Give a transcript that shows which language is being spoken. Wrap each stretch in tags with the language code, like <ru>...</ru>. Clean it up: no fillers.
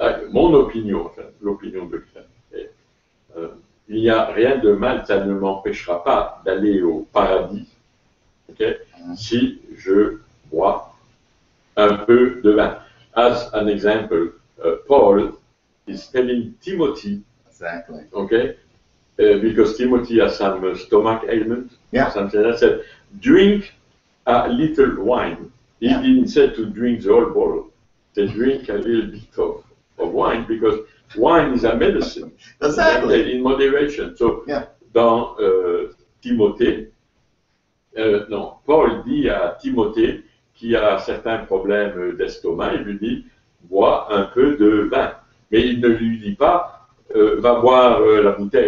<fr>Mon opinion, enfin, l'opinion de Greg, il n'y a rien de mal, ça ne m'empêchera pas d'aller au paradis, okay, si je bois un peu de vin.</fr> <en>As an example, Paul is telling Timothy, exactly, okay, because Timothy has some stomach ailment, yeah, something like that, said, drink a little wine. He didn't say to drink the whole bottle. He said drink a little bit of wine, because wine is a medicine. Exactly. In moderation.</en> <fr>So, dans Timothée, non, Paul dit à Timothée qui a certains problèmes d'estomac, il lui dit bois un peu de vin. Mais il ne lui dit pas va boire la bouteille.</fr>